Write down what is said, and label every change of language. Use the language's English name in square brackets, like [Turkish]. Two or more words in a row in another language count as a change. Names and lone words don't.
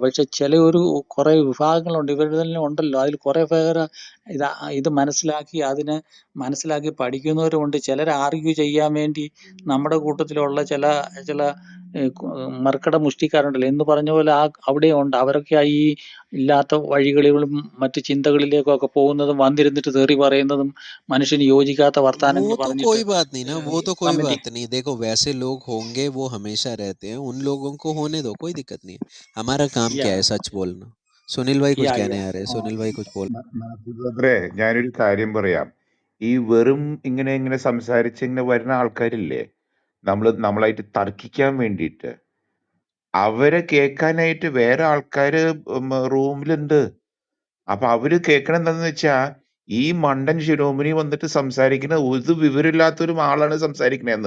[Malayalam] പക്ഷെ കുറെ വിഭാഗങ്ങളുണ്ട് ഇവരുടെ തന്നെ ഉണ്ടല്ലോ, അതിൽ കുറെ പേര് ഇത് മനസ്സിലാക്കി പഠിക്കുന്നവരുമുണ്ട്. ചിലർ ആർഗ്യൂ ചെയ്യാൻ വേണ്ടി നമ്മുടെ കൂട്ടത്തിലുള്ള ചില ചില മർക്കട മുഷ്ടിക്കാരുണ്ടല്ലോ എന്ന് പറഞ്ഞ പോലെ അവിടെ ഉണ്ട്. അവരൊക്കെ ഈ ഇല്ലാത്ത വഴികളിലും മറ്റു ചിന്തകളിലേക്കും ഒക്കെ പോകുന്നതും വന്നിരുന്നിട്ട് തെറി പറയുന്നതും മനുഷ്യന് യോജിക്കാത്ത വർത്താനങ്ങൾ [Hindi] वो तो [Malayalam] പറഞ്ഞിട്ട് [Hindi] कोई बात नहीं ना, वो तो कोई [Malayalam] കമന്റ് [Hindi] बात नहीं। देखो वैसे लोग होंगे, वो हमेशा रहते हैं, उन लोगों को होने दो, कोई दिक्कत नहीं है। हमारा काम क्या है? सच बोलना। सुनील भाई कुछ कहने आ रहे हैं, सुनील भाई कुछ बोल। [Malayalam] മാത്യു ബ്രദറെ ഞാനൊരു കാര്യം പറയാം. ഈ വെറും ഇങ്ങനെ സംസാരിച്ച് ഇങ്ങനെ വരുന്ന ആൾക്കാരില്ലേ, നമ്മളായിട്ട് തർക്കിക്കാൻ വേണ്ടിയിട്ട് അവരെ കേൾക്കാനായിട്ട് വേറെ ആൾക്കാര് റൂമിലുണ്ട്. അപ്പൊ അവര് കേൾക്കണ എന്താന്ന് വെച്ചാ ഈ മണ്ടൻ ശിരോമണി വന്നിട്ട് സംസാരിക്കുന്ന ഒരു വിവരമില്ലാത്തൊരു ആളാണ് സംസാരിക്കണേന്ന്.